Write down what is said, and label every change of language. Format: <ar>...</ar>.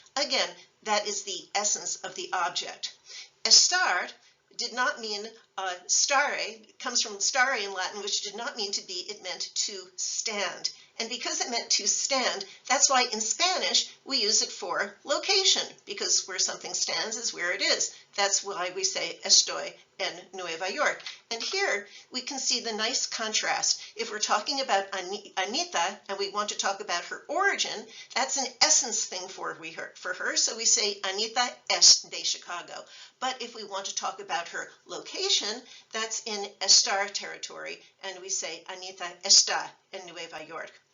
<en>Again, that is the essence of the object. Estar did not mean stare, comes from stare in Latin, which did not mean to be, it meant to stand. And because it meant to stand, that's why in Spanish we use it for location, because where something stands is where it is. That's why we say</en> <es>estoy en Nueva York.</es> <en>And here we can see the nice contrast. If we're talking about Anita and we want to talk about her origin, that's an essence thing for her. So we say</en> <es>Anita es de Chicago.</es> <en>But if we want to talk about her location, that's in estar territory, and we say</en> <es>Anita está en Nueva York.</es>